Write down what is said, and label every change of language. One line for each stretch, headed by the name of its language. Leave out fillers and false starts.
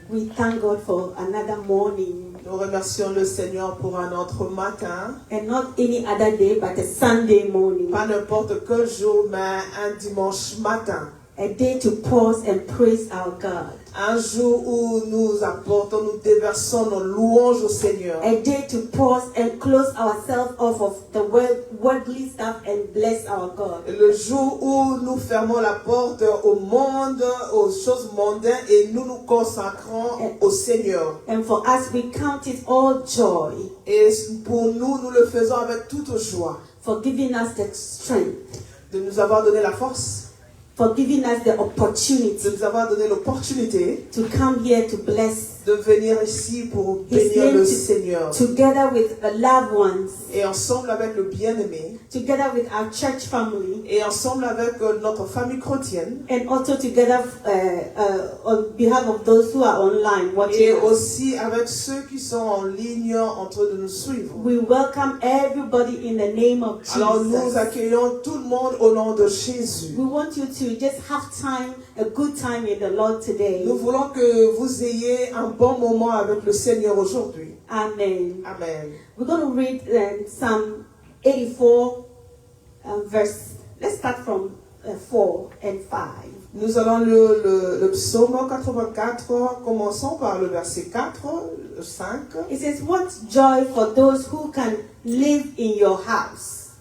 English: We thank God for another morning.
French: Nous remercions le Seigneur pour un autre matin.
English: And not any other day, but a Sunday morning.
French: Pas n'importe quel jour, mais un dimanche matin.
English: A day to pause and praise our God.
French: Un jour où nous apportons, nous déversons nos louanges au Seigneur.
English: A day to pause and close ourselves off of the worldly stuff and bless our God.
French: Le jour où nous fermons la porte au monde, aux choses mondaines et nous nous consacrons au Seigneur.
English: And for us, we count it all joy.
French: Et pour nous, nous le faisons avec toute joie.
English: For giving us the strength.
French: De nous avoir donné la force.
English: For giving us the opportunity.
French: De nous avoir donné l'opportunité.
English: To come here to bless.
French: De venir ici pour bénir le Seigneur.
English: Together with the loved ones.
French: Et ensemble avec le bien-aimé.
English: Together with our church family.
French: Et ensemble avec notre famille chrétienne.
English: And also together on behalf of those who are online watching.
French: Et aussi avec ceux qui sont en ligne en train de nous suivre.
English: We welcome everybody in the name of Jesus.
French: Alors nous accueillons tout le monde au nom de Jésus.
English: We want you to just have time, a good time in the Lord today.
French: Nous voulons que vous ayez un bon moment avec le Seigneur aujourd'hui.
English: Amen.
French: Amen.
English: We're going to read Psalm 84 verse. Let's start from 4 and 5.
French: Nous allons le psaume 84, commençons par le verset 4, 5.
English: It says, what joy for those who can live in your house.